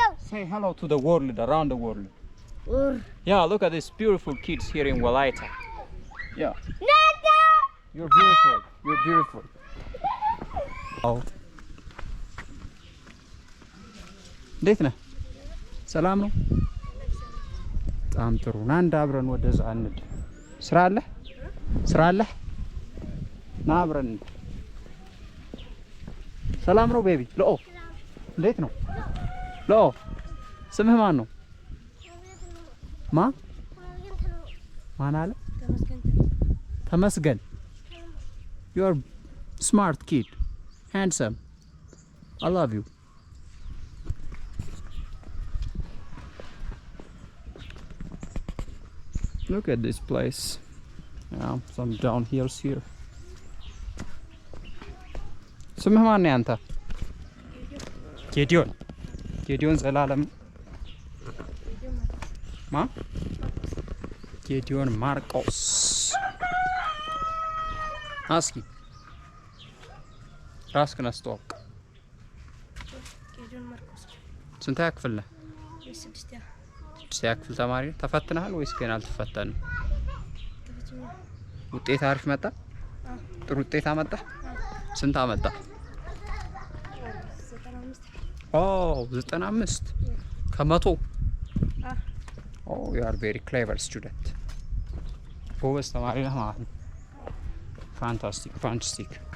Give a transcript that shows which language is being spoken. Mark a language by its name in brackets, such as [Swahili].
[English] say hello to the world around the world yeah look at these beautiful kids here in Wolaita yeah you're beautiful oh [Amharic] እንዴት ነህ ሰላም ነው በጣም ጥሩ ና እንዳብረን ወደዛ እንድ ስራ አለ ና አብረን ሰላም ነው ቤቢ ሎ እንዴት ነው ሎ ስምህ ማን ነው ማን አለ ተመስገን [English] you are smart kid handsome I love you look at this place some downhills here [Amharic] ስምህ ማን ነው አንተ ጌዲዮን ዘላለም ጌዲዮን ማርቆስ አስኪ ራስህን አስተዋውቅ ጌዲዮን ማርቆስ ስንተኛ ክፍል ነህ ስድስተኛ ክፍል ተማሪ ተፈትነሃል ወይስ ገና አልተፈተንም ውጤት አሪፍ መጣ ጥሩ ውጤት አመጣ ስንት አመጣ 95 ከመቶ [English] you are very clever student [Amharic] ጎበዝ ተማሪ ነህ ማለት ነው fantastic